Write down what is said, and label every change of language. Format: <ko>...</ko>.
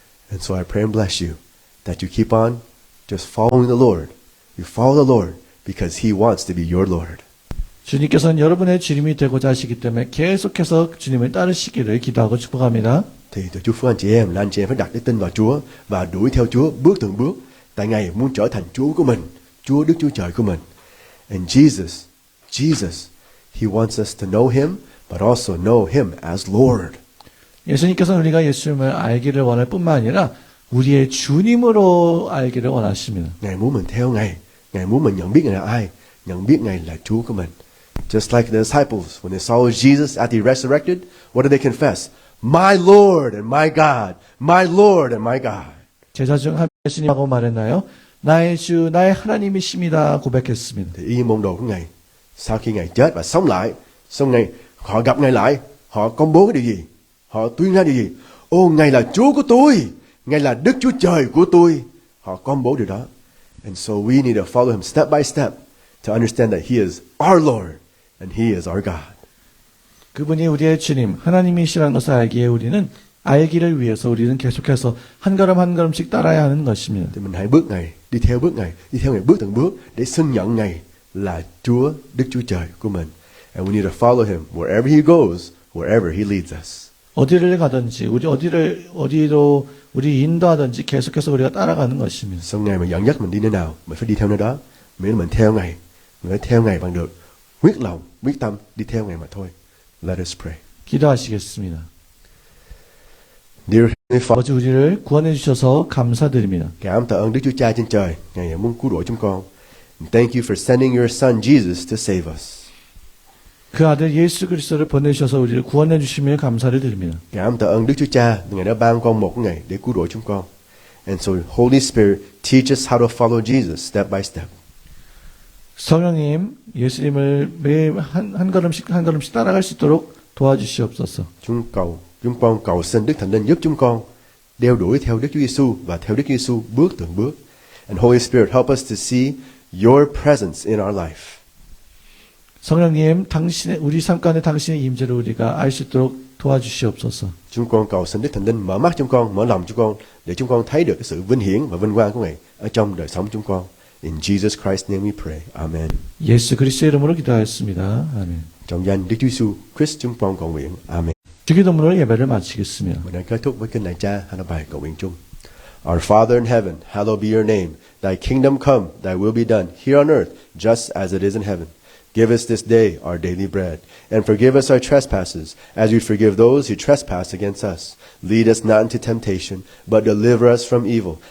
<en>And so I pray and bless you that you keep on just following the Lord. You follow the Lord because He wants to be your Lord.</en> <ko>주님께서는 여러분의 주님이 되고자 하시기 때문에 계속해서 주님을 따르시기를 기도하고 축복합니다.</ko> <vi>Thì tôi chúc phước anh chị em là anh chị em phải đặt đức tin vào Chúa và đuổi theo Chúa bước từng bước. Tại Ngài muốn trở thành Chúa của mình, Chúa Đức Chúa Trời của mình.</vi> <en>And Jesus, He wants us to know Him, but also know Him as Lord.</en> <ko>예수님께서는 우리가 예수님을 알기를 원할 뿐만 아니라 우리의 주님으로 알기를 원하십니다.</ko> <vi>Ngài muốn mình theo Ngài, Ngài muốn mình nhận biết Ngài là ai, nhận biết Ngài là Chúa của mình.</vi> <en>Just like the disciples, when they saw Jesus after He resurrected, what did they confess? My Lord and my God, my Lord and my God.</en> <ko>제자 중 한 예수님하고 말했나요? 나의 주, 나의 하나님이십니다 고백했습니다.</ko> <vi>Thì y môn đồ của Ngài, sau khi Ngài chết và sống lại, xong họ gặp Ngài lại, họ công bố cái điều gì? Họ tuyên ra điều gì? Ô, Ngài là Chúa của tôi, Ngài là Đức Chúa Trời của tôi. Họ công bố điều đó.</vi> <en>And so we need to follow Him step by step to understand that He is our Lord and He is our God.</en> <ko>그분이 우리의 주님, 하나님이시라는 것을 알기에 우리는 알기를 위해서 우리는 계속해서 한 걸음 한 걸음씩 따라야 하는 것입니다.</ko> <vi>Thì mình hãy bước Ngài, đi theo Ngài bước từng bước để xưng nhận Ngài là Chúa, Đức Chúa Trời của mình.</vi> <en>And we need to follow Him wherever He goes, wherever He leads us.</en> <ko>어디를 가든지 어디로 우리 인도하든지 계속해서 우리가 따라가는 것입니다.</ko> <vi>Xong Ngài mà dẫn dắt mình đi nơi nào, mình phải đi theo nơi đó. Miễn là mình theo Ngài, mình phải theo Ngài bằng được quyết lòng, quyết tâm đi theo Ngài mà thôi.</vi> <en>Let us pray.</en> <ko>기도하시겠습니다.</ko> <en>Dear Heavenly Father,</en> <ko>아버지 우리를 구원해 주셔서 감사드립니다.</ko> <vi>cảm tạ ơn Đức Chúa Cha trên trời, Ngài muốn cứu rỗi chúng con.</vi> <en>And thank you for sending your Son Jesus to save us.</en> <ko>그 아들 예수 그리스도를 보내주셔서 우리를 구원해 주시며 감사를 드립니다.</ko> <vi>Cảm tạ ơn Đức Chúa Cha, Ngài đã ban con một của Ngài để cứu rỗi chúng con.</vi> <en>And so Holy Spirit, teach us how to follow Jesus step by step.</en> <ko>성령님, 예수님을 매일 한 걸음씩 따라갈 수 있도록 도와주시옵소서.</ko> <vi>Chúng con cầu xin Đức Thánh Linh giúp chúng con đeo đuổi theo Đức Chúa Giêsu và theo Đức Chúa Giêsu bước từng bước.</vi> <en>And Holy Spirit, help us to see your presence in our life.</en> <ko>성령님, 우리 삶 가운데 당신의 임재를 우리가 알 수 있도록 도와주시옵소서.</ko> <vi>Chúng con cầu xin Đức Thánh Linh mở mắt chúng con, mở lòng chúng con để chúng con thấy được cái sự vinh hiển và vinh quang của Ngài ở trong đời sống chúng con.</vi> <en>In Jesus Christ's name we pray. Amen.</en> <ko>예수 그리스도의 이름으로 기도하였습니다. 아멘.</ko> <vi>Trong danh Đức Chúa Giêsu Christ chúng con cầu nguyện.</vi> <en>Amen.</en> <ko>주기도문으로 예배를 마치겠습니다.</ko> <vi>Mình đang kết thúc với kinh lạy Cha hay là bài cầu nguyện chung.</vi> <en>Our Father in heaven, hallowed be your name. Thy kingdom come, thy will be done, here on earth, just as it is in heaven. Give us this day our daily bread, and forgive us our trespasses, as we forgive those who trespass against us. Lead us not into temptation, but deliver us from evil.</en>